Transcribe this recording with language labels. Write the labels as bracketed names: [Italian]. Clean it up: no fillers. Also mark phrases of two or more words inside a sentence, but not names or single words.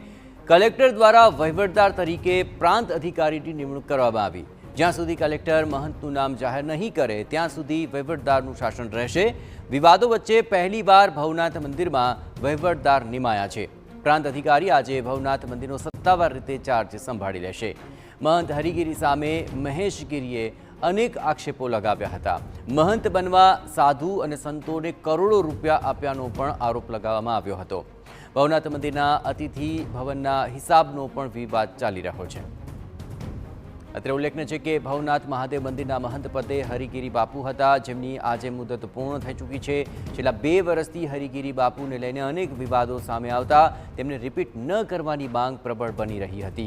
[Gujarati] કલેક્ટર દ્વારા વહીવટદાર તરીકે પ્રાંત અધિકારીની નિમણૂક કરવામાં આવી। જ્યાં સુધી કલેક્ટર મહંતનું નામ જાહેર નહીં કરે ત્યાં સુધી વહીવટદારનું શાસન રહેશે। વિવાદો વચ્ચે પહેલીવાર ભવનાથ મંદિરમાં વહીવટદાર નિમાયા છે। પ્રાંત અધિકારી આજે ભવનાથ મંદિરનો સત્તાવાર રીતે ચાર્જ સંભાળી લેશે। મહંત હરિગિરી સામે મહેશ ગિરીએ અનેક આક્ષેપો લગાવ્યા હતા। મહંત બનવા સાધુ અને સંતોને કરોડો રૂપિયા આપ્યાનો પણ આરોપ લગાવવામાં આવ્યો હતો। ભવનાથ મંદિરના અતિથિ ભવનના હિસાબનો પણ વિવાદ ચાલી રહ્યો છે। અત્રે ઉલ્લેખનીય છે કે ભવનાથ મહાદેવ મંદિરના મહંત પદે હરિગીરી બાપુ હતા, જેમની આજે મુદત પૂર્ણ થઈ ચૂકી છે। છેલ્લા 2 વર્ષથી હરિગીરી બાપુને લઈને અનેક વિવાદો સામે આવતા તેમને રિપીટ ન કરવાની માંગ પ્રબળ બની રહી હતી।